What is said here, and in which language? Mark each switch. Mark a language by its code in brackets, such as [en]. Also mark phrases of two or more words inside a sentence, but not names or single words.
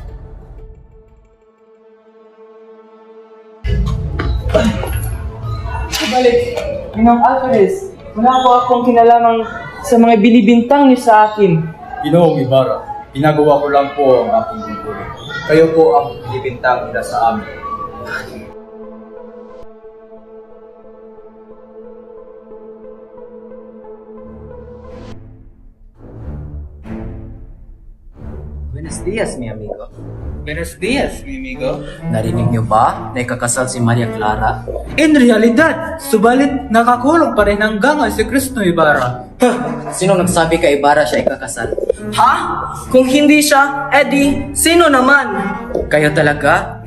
[tl] Balik, Ginong Alvarez, wala po akong kinalaman sa mga binibintang niyo sa akin. Ginoong Ibarra, ginagawa ko lang po ang aking tungkulin. Kayo po ang ibintang nila sa amin. [es] Buenos días, mi amigo. Buenos días, mi amigo. [tl] Narinig niyo ba na ikakasal si Maria Clara? [es] In realidad, [tl] subalit nakakulong pa rin hanggang si Cristo Ibarra. Sino nagsabi kay Ibarra siya ikakasal? Ha? Kung hindi siya, edi, sino naman? Kayo talaga?